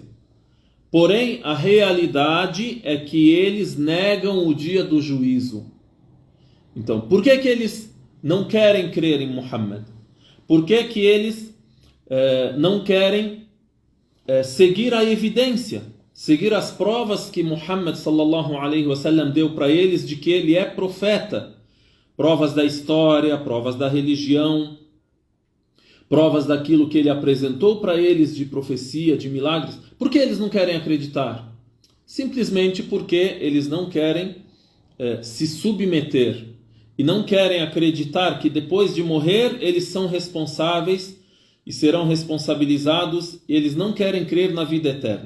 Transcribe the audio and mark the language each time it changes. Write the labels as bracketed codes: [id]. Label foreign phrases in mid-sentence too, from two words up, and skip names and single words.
[pt] Porém, a realidade é que eles negam o dia do juízo. Então, por que eles não querem crer em Muhammad? Por que eles não querem seguir a evidência, seguir as provas que Muhammad [ar] صلى الله عليه وسلم [pt] deu para eles de que ele é profeta? Provas da história, provas da religião, provas daquilo que ele apresentou para eles de profecia, de milagres. Por que eles não querem acreditar? Simplesmente porque eles não querem se submeter e não querem acreditar que depois de morrer eles são responsáveis e serão responsabilizados, e eles não querem crer na vida eterna.